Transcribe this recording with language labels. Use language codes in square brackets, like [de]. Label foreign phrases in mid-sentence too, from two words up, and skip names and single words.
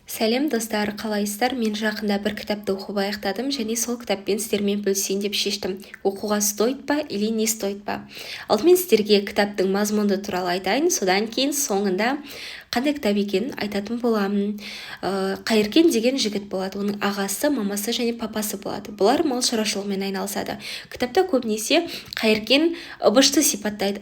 [kk] Сәлем достар, қалайсыздар? Мен жақында бір кітапты оқып аяқтадым және сол кітаппен сіздермен бөлісейін деп шештім. [ru] Оқуға стоит па или не стоит па? [kk] Алдымен сіздерге кітаптың мазмұны туралы айтайын, содан кейін соңында қандай кітап екенін айтатын боламын. Қайыркен деген жігіт болады. Оның ағасы, мамасы және папасы болады. Бұлар мал шаруашылығымен айналысады. Кітапта көбінесе Қайыркен Ыбышты сипаттайды.